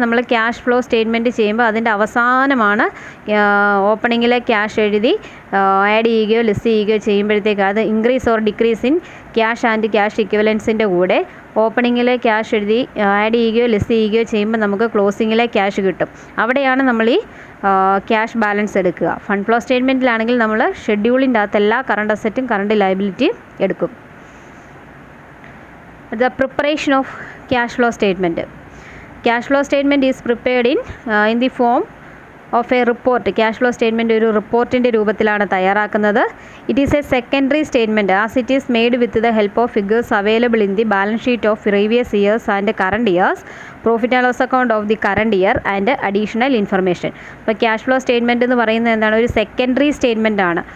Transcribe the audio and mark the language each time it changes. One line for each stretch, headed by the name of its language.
Malayalam: നമ്മൾ cash flow statement ചെയ്യുമ്പോൾ അതിൻ്റെ അവസാനമാണ് ഓപ്പണിങ്ങിലെ ക്യാഷ് എഴുതി ആഡ് ചെയ്യുകയോ ലിസ്റ്റ് ചെയ്യുകയോ ചെയ്യുമ്പോഴത്തേക്ക് അത് increase or decrease in cash and cash ഇക്വിവലൻസിൻ്റെ കൂടെ ഓപ്പണിങ്ങിലെ ക്യാഷ് എഴുതി ആഡ് ചെയ്യുകയോ ലിസ്റ്റ് ചെയ്യുകയോ ചെയ്യുമ്പോൾ നമുക്ക് ക്ലോസിങ്ങിലെ ക്യാഷ് കിട്ടും. അവിടെയാണ് നമ്മൾ ഈ ക്യാഷ് ബാലൻസ് എടുക്കുക. ഫണ്ട് ഫ്ലോ സ്റ്റേറ്റ്മെൻറ്റിലാണെങ്കിൽ നമ്മൾ ഷെഡ്യൂളിൻ്റെ അകത്ത് എല്ലാ കറണ്ട് അസറ്റും കറണ്ട് ലയബിലിറ്റിയും എടുക്കും.
English: The preparation of cash flow statement. Cash flow statement is prepared in the form of a report.
Malayalam: Cash flow statement ഒരു റിപ്പോർട്ടിൻ്റെ രൂപത്തിലാണ് തയ്യാറാക്കുന്നത്.
English: It is a secondary statement as it is made with the help of figures available in the balance sheet of previous years and current years, profit and loss account of the current year and additional information.
Malayalam: അപ്പോൾ cash flow statement എന്ന് പറയുന്നത് എന്താണ്? ഒരു secondary statement ആണ്.